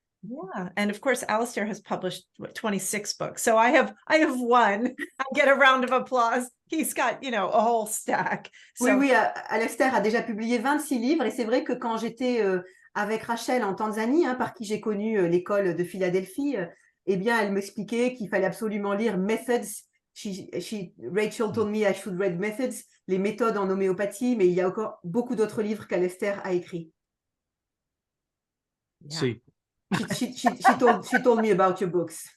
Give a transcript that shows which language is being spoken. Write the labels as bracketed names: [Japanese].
[English] Yeah, and of course, Alastair has published 26 books. So I have one. I get a round of applause. He's got, a whole stack. So... [French] Oui, Alastair a déjà publié 26 livres, et c'est vrai que quand j'étais avec Rachel en Tanzanie, par qui j'ai connu l'école de Philadelphie, eh bien, elle m'expliquait qu'il fallait absolument lire Methods. [English] Rachel told me I should read Methods, [French] les méthodes en homéopathie, mais il y a encore beaucoup d'autres livres qu'Alastair a écrits. [English] Yeah. See. She told me about your books.